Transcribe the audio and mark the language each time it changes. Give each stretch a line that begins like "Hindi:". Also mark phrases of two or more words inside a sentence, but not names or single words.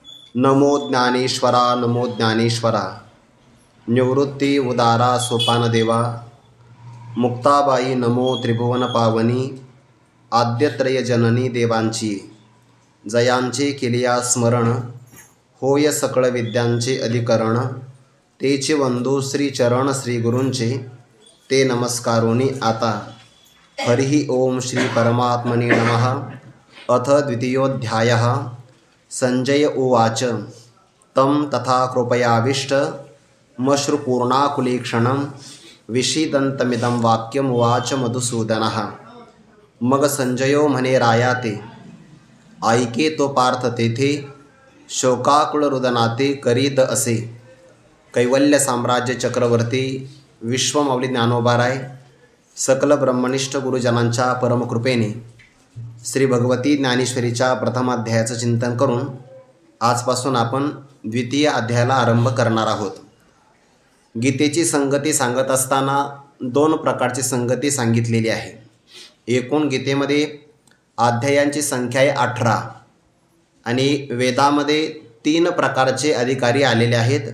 Marathi: नमो ज्ञानेश्वरा नमो ज्ञानेश्वरा। निवृत्ती उदारा सोपानदेवा। मुक्ताबाई नमो त्रिभुवन पावनी। आद्यत्रय जननी देवांची जयांचे केलिया स्मरण। होय सकळ विद्यांचे अधिकरण। तेचे वंदू श्री चरण श्री गुरूंचे ते नमस्कारोनी आता।
Sanskrit: हरिः ओम श्री परमात्मने नमः। अथ द्वितीयोऽध्यायः। संजय उवाच तं तथा कृपयाविष्ट मश्रुपूर्णाकुलीक्षणं विषीदन्तमिदं वाक्यमुवाच मधुसूदनः।
Marathi: मग संजयो म्हणे राया ते ऐके तो पार्थ तेथे शोकाकुळ रुदनाते करीत असे। कैवल्य साम्राज्य चक्रवर्ती विश्वमौली ज्ञानोबाराय सकल ब्रह्मनिष्ठ गुरुजनांच्या परमकृपेने श्री भगवती ज्ञानेश्वरीच्या प्रथम अध्यायाचं चिंतन करून आजपासून आपण द्वितीय अध्यायाला आरंभ करणार आहोत। गीतेची संगती सांगत असताना दोन प्रकारची संगती सांगितलेली आहे। एकूण गीतेमध्ये अध्यायांची संख्या आहे 18 आणि वेदामध्ये 3 प्रकारचे अधिकारी आलेले आहेत।